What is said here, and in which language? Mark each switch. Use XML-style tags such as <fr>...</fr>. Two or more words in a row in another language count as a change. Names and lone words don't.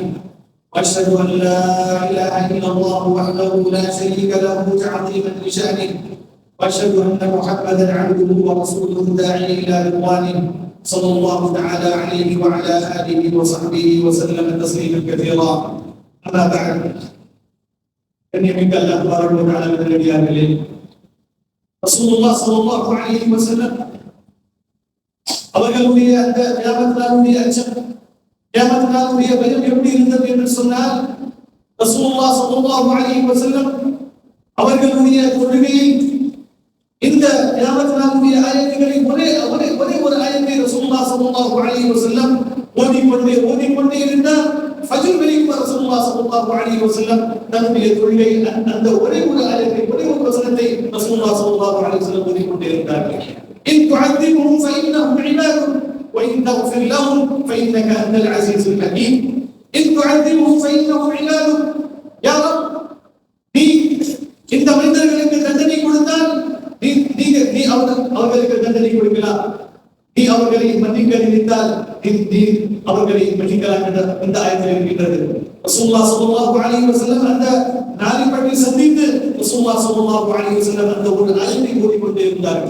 <ar>واشهد ان لا اله الا الله وحده لا شريك له تعظيما لشانه، واشهد ان محمدا عبده ورسوله الداعي الى رضوانه صلى الله تعالى عليه وعلى اله وصحبه وسلم تسليما كثيرا. اما بعد،</ar> <ta>கண்ணியமிக்க</ta> <ar>الله تعالى</ar> <ta>நல்லடியார்களே,</ta> <ar>رسول الله صلى الله عليه وسلم</ar> <ta>அவர்களுடைய அந்த கியாமத் நாளுடைய அச்சம், கியாமத் நாளுடைய பயம் எப்படி இருந்தது என்று சொன்னால்,</ta> <ar>رسول الله صلى الله عليه وسلم</ar> <ta>அவர்களுடைய தொழுகையை இந்த கியாமத் நாளுடைய ஆயத்துகளை ஒரே ஒரு ஆயத்தை</ta> <ar>رسول الله صلى الله عليه وسلم</ar> <ta>ஓதிக்கொண்டே இருந்தார். ஃபஜ்ர் வரைக்கும்</ta> <ar>رسول الله صلى الله عليه وسلم</ar> <ta>தன்னுடைய தொழுகை அந்த ஒரே ஒரு ஆயத்தை, ஒரே ஒரு வசனத்தை</ta> <ar>رسول الله صلى الله عليه وسلم</ar> <ta>ஓதிக்கொண்டே இருந்தார்கள்.</ta> <ar>إن تعذبهم فإنهم عبادك وإن تغفر لهم فإنك أنت العزيز الحكيم. إن تعذبهم فإنهم عبادك. يا رب،</ar> <ta>நீ இந்த மனிதர்களுக்கு தண்டனை கொடுத்தால் நீ அவர்களுக்கு தண்டனை கொடுக்கலாம், நீ அவர்களை மன்னிக்க நினைத்தால் நீ அவர்களை மன்னிக்கலாம் என்ற இந்த ஆயத்தில் இருக்கின்றது.</ta> <ar>رسول الله صلى الله عليه وسلم</ar> <ta>அந்த நாளை பற்றி சந்தித்து</ta> <ar>رسول الله صلى الله عليه وسلم</ar> <ta>அந்த ஒரு ஆயத்தை ஓதிக்கொண்டே இருந்தார்கள்.</ta>